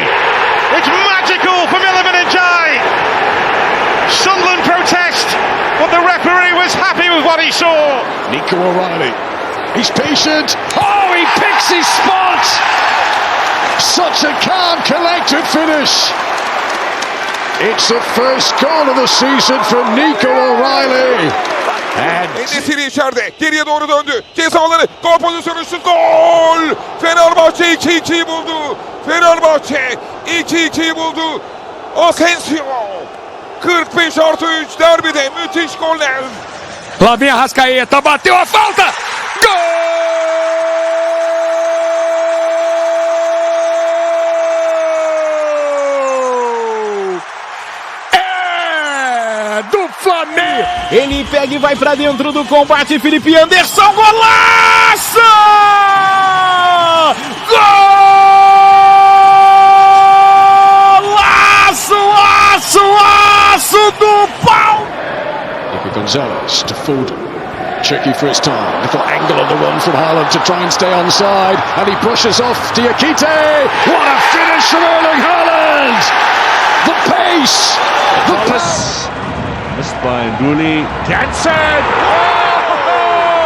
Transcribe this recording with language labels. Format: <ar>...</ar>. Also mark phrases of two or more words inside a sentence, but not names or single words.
<en>It's magical from Iliman Ndiaye! Sunderland protest, but the referee was happy with what he saw. Nico O'Reilly He's patient. Oh, he picks his spot. Such a calm, collected finish. It's the first goal of the season for Nico O'Reilly.</en> <tr>Endesiri içeride. Geriye doğru döndü. Ceza alanı. Gol pozisyonu, şut, gol! Fenerbahçe 2-2'yi buldu. Fenerbahçe 2-2'yi buldu. Asensio. 45+3 derbide müthiş goller.</tr> <pt>Flavinho Arrascaeta bateu a falta. Gol! Do Flamengo. Ele pega e vai pra dentro do combate. Felipe Anderson, golaço! Golaço do pau!</pt> <en>Nico Gonzalez to Foden. Tricky for his time. Little angle on the run from Haaland to try and stay onside. And he pushes off Diakite. What a finish from Erling Haaland! The pace! The pace! Missed by Nduli. Jansen! Oh!</en>